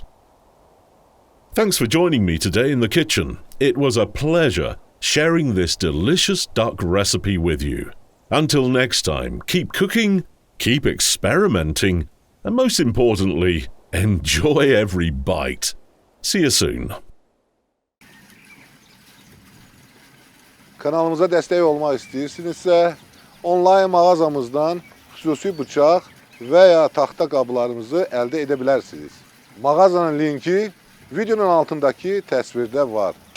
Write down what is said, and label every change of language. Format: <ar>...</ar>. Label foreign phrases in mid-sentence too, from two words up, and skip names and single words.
<en>Thanks for joining me today in the kitchen. It was a pleasure sharing this delicious duck recipe with you. Until next time, keep cooking, keep experimenting, and most importantly, enjoy every bite. See you soon.</en> <az>Kanalımıza dəstək olmaq istəyirsinizsə, onlayn mağazamızdan xüsusi bıçaq və ya taxta qablarımızı əldə edə bilərsiniz. Mağazanın linki videonun altındakı təsvirdə var.</az>